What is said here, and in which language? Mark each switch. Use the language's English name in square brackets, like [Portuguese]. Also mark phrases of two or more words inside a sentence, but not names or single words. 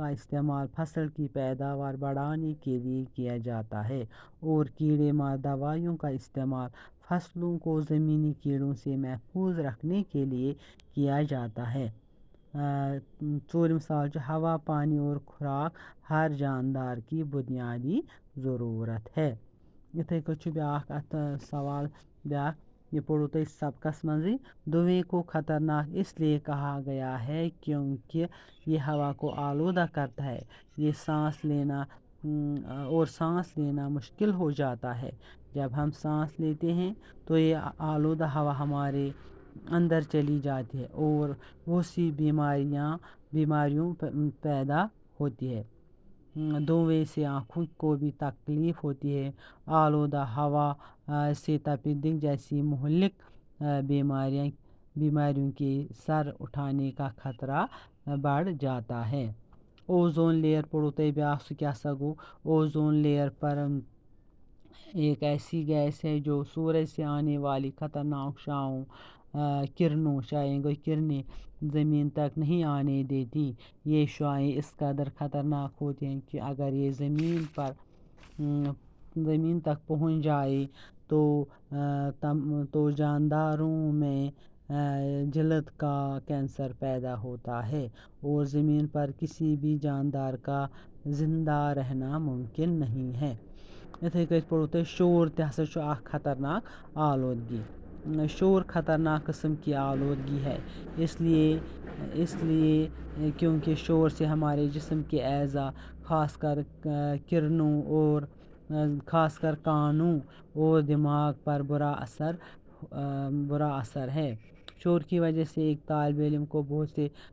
[Urdu] استعمال فصل کی پیداوار بڑھانے کے لیے کیا جاتا ہے اور کیڑے مار دوائیوں کا استعمال فصلوں کو زمینی کیڑوں سے محفوظ رکھنے کے لیے کیا جاتا ہے [Kashmiri] ژوٗرِم سوال چھُ [Urdu] ہوا پانی اور خوراک ہر جاندار کی بنیادی ضروٗرت ہے [Kashmiri] یِتھَے کٔنۍ چھُ بیٛاکھ اَتھ سوال بیٛاکھ یہ پوٚروُ تۄہہِ سبقس منٛزٕے [Urdu] دھوئیں کو خطرناک اس لیے کہا گیا ہے کیونکہ یہ ہوا کو آلودہ کرتا ہے یہ سانس لینا مشکل ہو جاتا ہے جب ہم سانس لیتے ہیں تو یہ آلودہ ہوا ہمارے اندر چلی جاتی ہے اور وہ سی بیماریوں پیدا ہوتی ہے دھوئیں سے آنکھوں کو بھی تکلیف ہوتی ہے آلودہ ہوا سے تپیدق جیسی مہلک بیماریوں کے سر اٹھانے کا خطرہ بڑھ جاتا ہے [English] ozone layer [Kashmiri] پڑھو تۄہہِ بیٛاکھ سُہ کیٛاہ سا گوٚو [English] ozone layer [Urdu] پر ایک ایسی گیس ہے جو سورج سے آنے والی خطرناک شعاعیں کرنیں زمین تک نہیں آنے دیتی یہ شعاعیں اس قدر خطرناک ہوتی ہیں کہ اگر یہ زمین تک پہنچ جائے تو جانداروں میں جلد کا کینسر پیدا ہوتا ہے اور زمین پر کسی بھی جاندار کا زندہ رہنا ممکن نہیں ہے [Kashmiri] یِتھَے کٔنۍ پوٚروُ تۄہہِ شور تہِ ہسا چھُ اکھ خطرناک آلودگی [Urdu] شور خطرناک قسم کی آلودگی ہے اس لیے کیونکہ شور سے ہمارے جسم کے اعضاء خاص کر کانوں اور دماغ پر برا اثر ہے شور کی وجہ سے ایک طالب علم کو بہت سے